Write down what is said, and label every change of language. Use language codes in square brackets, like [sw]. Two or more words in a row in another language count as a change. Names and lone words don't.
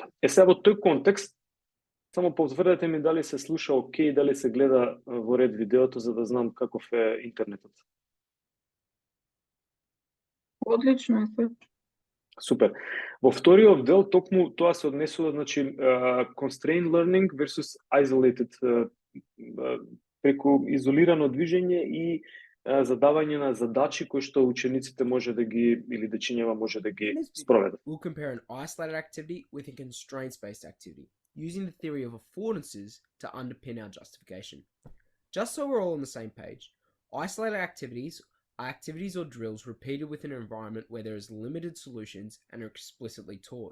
[mk] Сега во тој контекст, само потврдете ми дали се слуша окей, дали се гледа во ред видеото, за да знам каков е интернетот. Одлично е се. Супер. Во вториот дел токму тоа се однесува, значи, [en] constrained learning versus isolated, [mk] преку изолирано движење и задавање на задачи кои што учениците може да ги или дечињава може да ги спроведат. [en] We'll compare an isolated activity with a constraints-based activity, using the theory of affordances to underpin our justification. Just so we're all on the same page, isolated activities are activities or drills repeated within an environment where there is limited solutions and are explicitly taught.